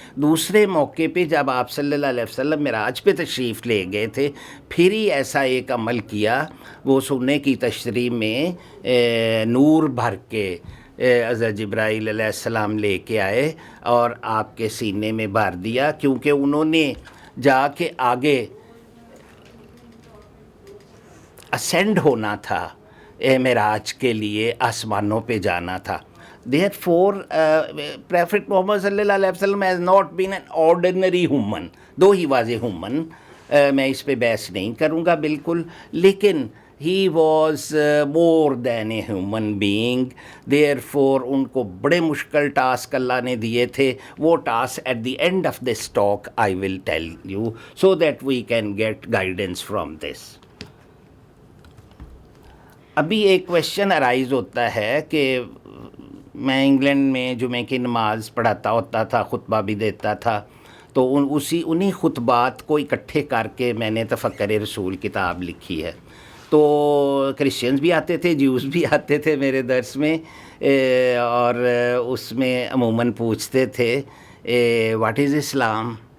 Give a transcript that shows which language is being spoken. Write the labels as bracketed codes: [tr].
[ur] دوسرے موقع پہ جب آپ صلی اللہ علیہ وسلم معراج پہ تشریف لے گئے تھے، پھر ہی ایسا ایک عمل کیا، وہ سونے کی تشریح میں نور بھر کے حضرت جبرائیل علیہ السلام لے کے آئے اور آپ کے سینے میں بھر دیا، کیونکہ انہوں نے جا کے آگے اسینڈ ہونا تھا، معراج کے لیے آسمانوں پہ جانا تھا. [en] Therefore, Prophet Muhammad صلی اللہ علیہ وسلم has not been an ordinary human, though he was a human. [ur] میں اس پہ بحث نہیں کروں گا بالکل، لیکن [en] he was more than a human being. [ur] Therefore ان کو بڑے مشکل ٹاسک اللہ نے دیے تھے. وہ task [en] at the end of this talk I will tell you so that we can get guidance from this. [ur] ابھی ایک کویشچن ارائز ہوتا ہے کہ میں انگلینڈ میں جمعے کی نماز پڑھاتا ہوتا تھا، خطبہ بھی دیتا تھا، تو انہی خطبات کو اکٹھے کر کے میں نے تفکر رسول کتاب لکھی ہے. تو کرسچنز بھی آتے تھے، جیوز بھی آتے تھے میرے درس میں، اور اس میں عموماً پوچھتے تھے [en] What is Islam.